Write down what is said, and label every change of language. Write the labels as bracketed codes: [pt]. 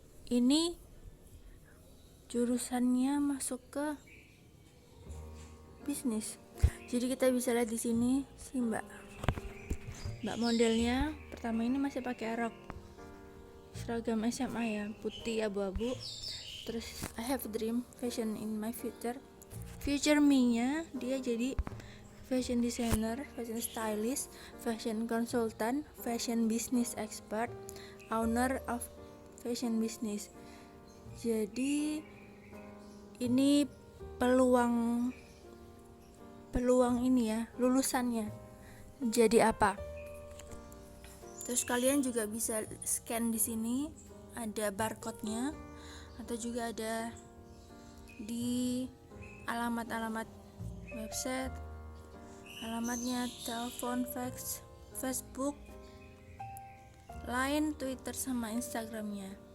[id] Ini jurusannya masuk ke bisnis. Jadi kita bisa lihat di sini si Mbak modelnya. Pertama ini masih pakai rok seragam SMA ya, putih abu-abu. Terus [en] I have a dream, fashion in my future [id] me-nya dia jadi [en] fashion designer, fashion stylist, fashion consultant, fashion business expert, owner of fashion business. [id] Jadi ini peluang ini ya, lulusannya jadi apa. Terus kalian juga bisa scan di sini, ada barcode-nya, atau juga ada di alamat-alamat website, alamatnya, telepon, fax, Facebook, Line, Twitter, sama Instagramnya.